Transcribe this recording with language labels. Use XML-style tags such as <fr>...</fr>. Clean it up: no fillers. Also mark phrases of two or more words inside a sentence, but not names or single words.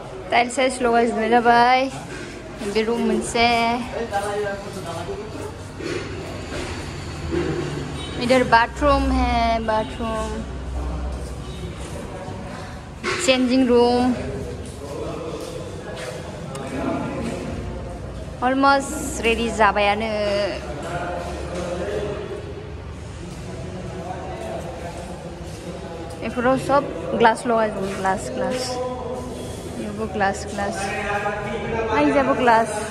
<en>tiles size</en> <brx>लगायजोबनाय जाबाय बे रूम मोनसे</brx> <hi>इधर बाथरूम है बाथरूम</hi> <en>changing room almost ready</en> <brx>जाबायानो बेफोराव सब ग्लास लगायजोबो ग्लास बेयावबो ग्लास आइजाबो ग्लास</brx>